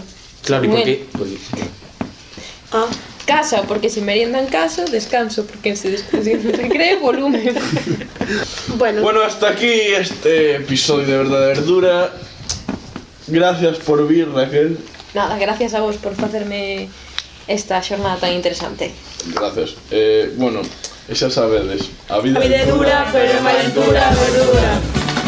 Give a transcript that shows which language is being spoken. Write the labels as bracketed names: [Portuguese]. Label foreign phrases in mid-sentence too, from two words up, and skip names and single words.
[Spanish] Claro, ¿y por qué? Ah. Casa, porque si merienda en casa, descanso, porque si recree, volumen. Bueno, hasta aquí este episodio de Verdad de Verdura. [Galician] Gracias por vir, Raquel. Nada, gracias a vos por facerme esta xornada tan interesante. Gracias. Bueno, xa sabedes, a vida La vida é dura, pero máis dura, verdura.